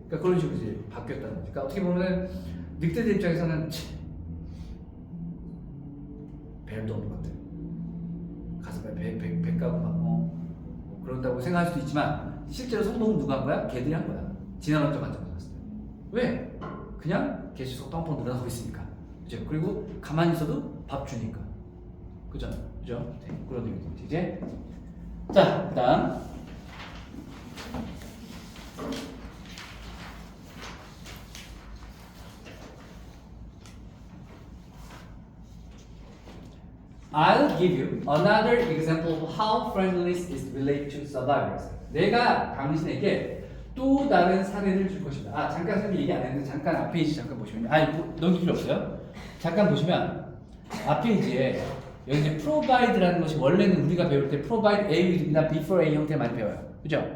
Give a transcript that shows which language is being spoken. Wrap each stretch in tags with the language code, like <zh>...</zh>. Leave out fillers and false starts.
<ko>그러니까 그런 식으로 이제 바뀌었다는 거지. 그러니까 어떻게 보면 늑대들 입장에서는 뱀도 없는 것들 가슴에 배 까고 막 뭐 그런다고 생각할 수도 있지만 실제로 성공은 누가 한 거야? 걔들이 한 거야. 진화론적 관점에서 봤을 때. 왜? 그냥 개체수가 뻥뻥 늘어나고 있으니까, 그죠? 그리고 가만히 있어도 밥 주니까, 그죠? 네, 그런 얘기죠. 이제 자, 그다음</ko> <en>I'll give you another example of how friendliness is related to survivors.</en> <ko>내가 당신에게 또 다른 사례를 줄 것입니다. 잠깐 선생님 얘기 안 했는데 잠깐 앞 페이지 잠깐 보시면요. 넘길 필요 없어요. 잠깐 보시면 앞 페이지에 여기 이제 provide라는 것이 원래는 우리가 배울 때 provide A with나 before A 형태 많이 배워요. 그죠?</ko>